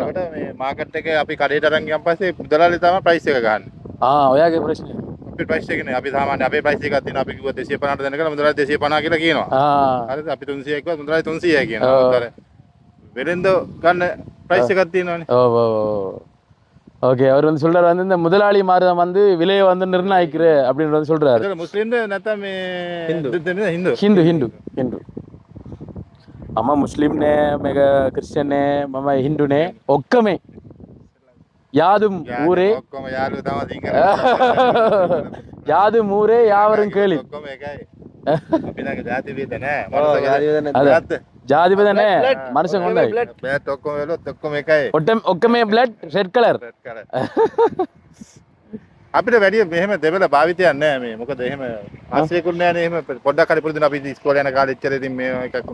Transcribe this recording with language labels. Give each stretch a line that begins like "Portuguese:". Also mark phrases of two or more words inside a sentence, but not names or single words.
Sinhala: එතකොට මේ මාකට් එකේ අපි කඩේට අරන් ගියන් පස්සේ මුදලාල්ලා තමයි ප්‍රයිස් එක ගහන්නේ. ඔයාගේ ප්‍රශ්නේ අපේ ප්‍රයිස් එකනේ අපි සාමාන්‍ය අපේ ප්‍රයිස් එකක් තියෙනවා අපි කිව්වා 250ට දෙන්න කියලා මුදලාල්ලා 250 කියලා කියනවා. හරිද අපි 300 කිව්වා මුදලාල්ලා 300යි කියනවා. අර වෙරෙන්ද ගන්න ප්‍රයිස් එකක් තියෙනවනේ.
Tamil: ஓகே அவர் வந்து சொல்றாரு வந்து இந்த முதலாளி மாதிரி தான் வந்து விலையை வந்து நிர்ணயிக்கிற அப்படின்னு வந்து சொல்றாரு
Sinhala: ඒක මුස්ලිම්ද නැත්නම් මේ හින්දු හින්දු හින්දු හින්දු මම මුස්ලිම්නේ මේක ක්‍රිස්තියන්නේ මම හින්දුනේ ඔක්කොම
Tamil: யாதும் ஊரே
Sinhala: ඔක්කොම යාළුවෝ තමයි සිංහල
Tamil: யாதும் ஊரே யாவரும் கேளி
Sinhala: ඔක්කොම එකයි අපි ළඟ ජාති වේද නැහැ ජාති බෙද නැහැ මනුස්සන් හොඳයි බෑට් ඔක්කොම වෙලොත් ඔක්කොම එකයි
English: ඔක්කොම blood red colour
Sinhala: අපිට වැඩි මෙහෙම දෙවල භාවිතයක් නැහැ මේ මොකද එහෙම ආශ්‍රයකුත් නැහැනේ එහෙම පොඩ්ඩක් හරි පුරුදුන අපි ඉස්කෝලේ යන කාලේ ඉච්චර ඉතින් මේ එකක්